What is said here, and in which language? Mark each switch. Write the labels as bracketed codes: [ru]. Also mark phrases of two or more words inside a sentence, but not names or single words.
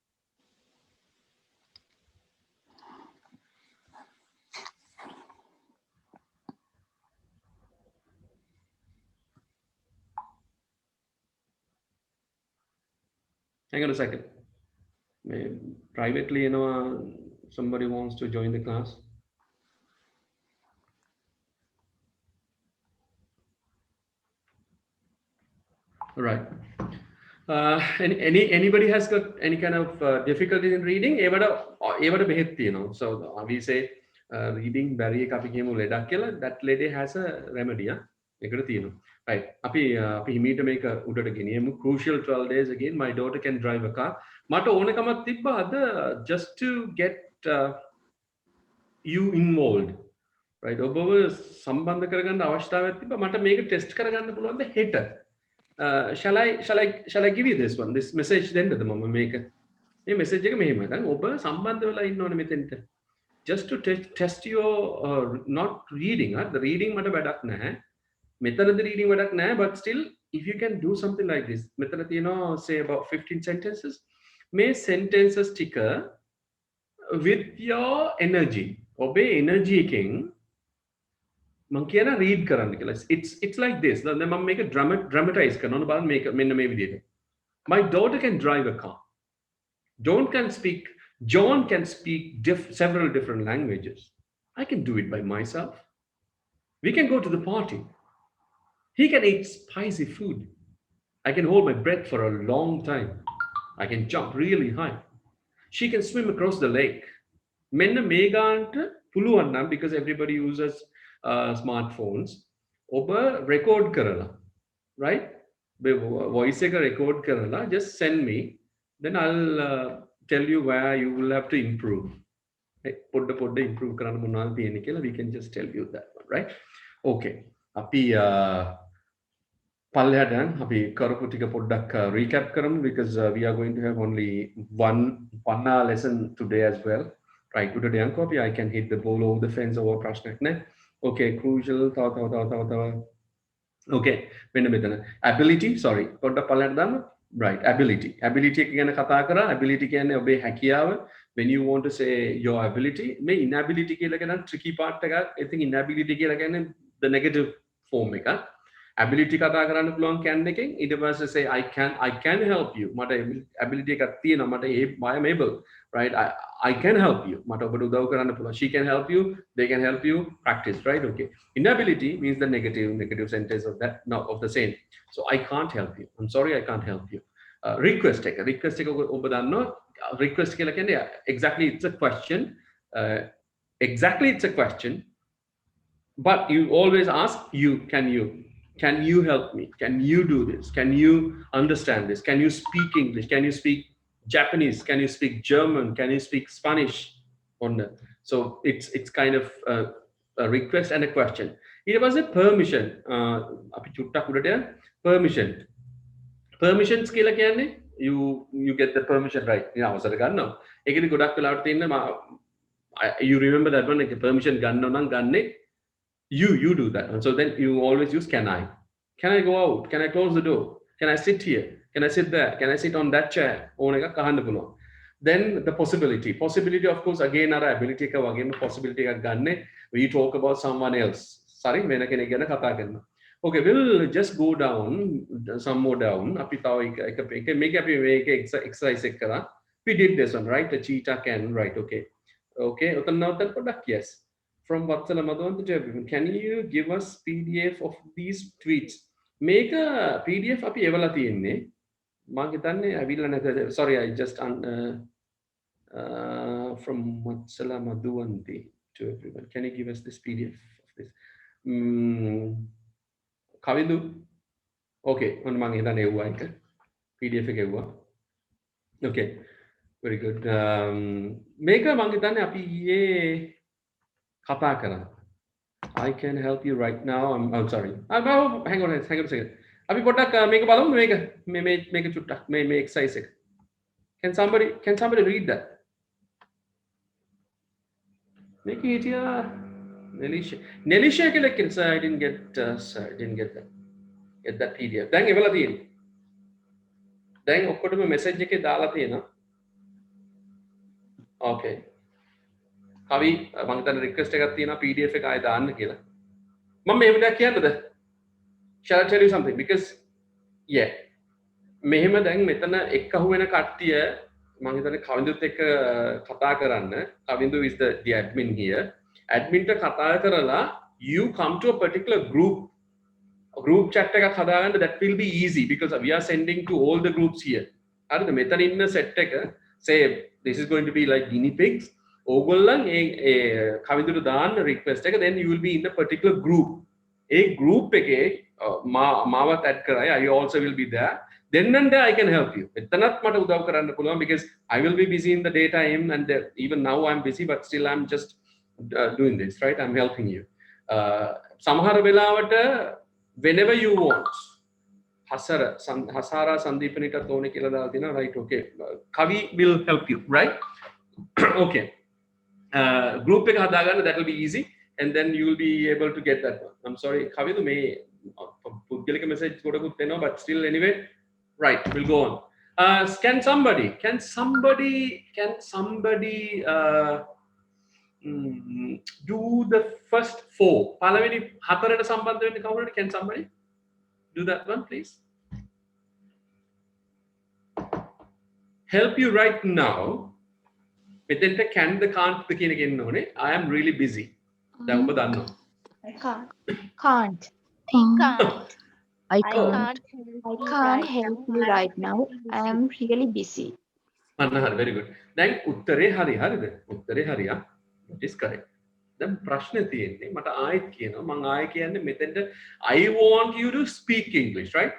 [en] Hang on a second. Privately, somebody wants to join the class. All right. Anybody has got any kind of difficulties in reading? [si] ඒවට බෙහෙත් තියෙනවා. [en] So we say reading barrier [si] එක අපි කියමු ලෙඩක් කියලා. [en] That lady has a remedy. [si] ඒකට තියෙනවා. Right. අපි හිමීට මේක උඩට ගෙනියමු. [en] Crucial 12 days again. My daughter can drive a car. [si] මට ඕනකමක් තිබ්බා අද [en] just to get you involved. Right. [si] ඔබව සම්බන්ධ කරගන්න අවශ්‍යතාවයක් තිබ්බා. මට මේක ටෙස්ට් කරගන්න පුළුවන්ද හෙට? [en] Shall I give you this one? This message then the mama make [si] මේ message එක මෙහෙම දැන් ඔබ සම්බන්ධ වෙලා ඉන්න ඕනේ මෙතෙන්ට [en] just to test your not reading the reading [si] මට වැඩක් නැහැ මෙතනදී [en] reading [si] වැඩක් නැහැ [en] but still if you can do something like this [si] මෙතන තියෙනවා [en] say about 15 sentences [si] මේ sentences ටික [en] with your energy [si] ඔබේ energy එකෙන් මං කියන read කරන්න කියලා. [en] It's like this. [si] දැන් මම මේක dramatize කරනවා බලන්න මේක මෙන්න මේ විදිහට. [en] My daughter can drive a car. John can speak several different languages. I can do it by myself. We can go to the party. He can eat spicy food. I can hold my breath for a long time. I can jump really high. She can swim across the lake. [si] මෙන්න මේ ගන්නට පුළුවන් නම් [en] because everybody uses smartphones [si] ඔබ record කරලා [en] right voice [si] එක record කරලා [en] just send me then I'll tell you where you will have to improve [si] පොඩ්ඩ improve කරන්න මොනවද තියෙන්නේ කියලා [en] we can just tell you that one right okay [si] අපි පල්ලෙහාට අපි කරපු ටික පොඩ්ඩක් recap කරමු [en] because we are going to have only one hour lesson today as well right [si] උඩට යන්කෝ අපි [en] I can hit the ball over the fence over [si] ප්‍රශ්නයක් නෑ [en] okay crucial තව okay [si] මෙන්න මෙතන [en] ability sorry [si] පොඩ්ඩක් පල්ලෙහාට දාන්න [en] right ability [si] එක ගැන කතා කරා [en] ability [si] කියන්නේ ඔබේ හැකියාව [en] when you want to say your ability [si] මේ inability කියලා කියන [en] tricky part එක I think inability [si] කියලා කියන්නේ [en] the negative form එක ability [si] කතා කරන්න පුළුවන් [en] can [si] එකෙන් ඊට පස්සේ [en] say I can help you [si] මට ability එකක් තියෙනවා මට [en] I am able right I can help you [si] මට ඔබට උදව් කරන්න පුළුවන් [en] she can help you they can help you practice right okay inability means the negative sentence of that no of the same so I can't help you I'm sorry I can't help you request [si] එක ඔබ දන්නවා [en] request [si] කියලා කියන්නේ [en] exactly it's a question it's a question but you always ask can you help me can you do this can you understand this can you speak English can you speak Japanese can you speak German can you speak Spanish so it's kind of a request and a question it was a permission [si] අපි චුට්ටක් උඩට [en] permissions [si] කියලා කියන්නේ [en] you get the permission right [si] ඊට අවසර ගන්නවා ඒකෙදි ගොඩක් වෙලාවට තියෙන [en] you remember that one like permission [si] ගන්නව නම් ගන්නේ [en] you do that and so then you always use can I go out can I close the door can I sit here can I sit there can I sit on that chair [si] ඕන එකක් අහන්න පුළුවන් [en] then the possibility of course again our ability [si] එක වගේම [en] possibility [si] එකක් ගන්න [en] we talk about someone else sorry [si] වෙන කෙනෙක් ගැන කතා කරනවා [en] okay we'll just go down some more down [si] අපි තව එක මේක අපි මේක [en] exercise [si] එක කරා [en] we did this one right the cheetah can right okay [si] ඔතන නවත්තන්න පොඩ්ඩක් [en] yes from Vatsala Madhwanta to everyone can you give us PDF of these tweets [si] මේක PDF අපි එවලා තියෙන්නේ මම හිතන්නේ අවිල්ල නැත [en] sorry I just from Vatsala Madhwanta to everyone can you give us this PDF of this [si] කවිදු okay මම හිතන්නේ එවුවා එක PDF එක එවුවා [en] okay very good [si] මේක මම හිතන්නේ අපි ඊයේ කතා කරා [en] I can help you right now I'm sorry hang on a second [si] අපි පොඩ්ඩක් මේක බලමු මේක චුට්ටක් මේ [en] exercise එක can somebody read that [si] මේක හිටියා Nelisha කියලා කිව්වා [en] sir I didn't get that PDF. [si] දැන් එවලා තියෙනවා. දැන් ඔක්කොටම message එකේ දාලා තියෙනවා. Okay. කවි මම හිතන්නේ request එකක් තියෙනවා PDF එක ආයෙ දාන්න කියලා. මම මේ වෙලාව කියන්නද? [en] Shall I tell you something? Because yeah. [si] මෙහෙම දැන් මෙතන එක් අහුවෙන කට්ටිය මම හිතන්නේ කවිඳුත් එක්ක කතා කරන්න. [en] කවිඳු is the admin here. Admin ට කතා කරලා you come to a particular group chat [si] එකක් හදාගන්න [en] that will be easy because we are sending to all the groups here. [si] හරිද? මෙතන ඉන්න [en] set එක say this is going to be like guinea pigs. ඕගොල්ලන් ඒ කවිඳුට දාන්න request එක then you will be in a particular group. [si] ඒ group එකේ මාවත් add කරයි [en] I also will be there. Then and there I can help you. [si] එතනත් මට උදව් කරන්න පුළුවන් [en] because I will be busy in the daytime and even now I'm busy but still I'm just doing this, right? I'm helping you. [si] සමහර වෙලාවට [en] whenever you want [si] හසාරා සංදීපනිටත් ඕනේ කියලා දාලා තියෙනවා [en] right okay Kavi will help you right okay group [si] එක හදාගන්න [en] that will be easy and then you will be able to get that one. I'm sorry Kavi [si] මේ පුද්ගලික message ගොඩකුත් එනවා [en] but still anyway right we'll go on. Can somebody do the first 4 [si] පළවෙනි 4ට සම්බන්ධ වෙන්නේ කවුරුද? [en] Can somebody do that one please? Help you right now. [si] මෙතෙන්ට [en] can the can't the [si] කියන එක එන්න ඕනේ. [en] I am really busy. [si] දැන් ඔබ දන්නවා. [en] Can't. I can't help you right now. I am really busy. [si] අන්න හරි [en] very good. [si] දැන් උත්තරේ හරි හරිද? උත්තරේ හරියා. [en] That is correct. [si] දැන් ප්‍රශ්නේ තියෙන්නේ මට ආයෙත් කියනවා මම ආයෙ කියන්නේ මෙතෙන්ට [en] I want you to speak English right?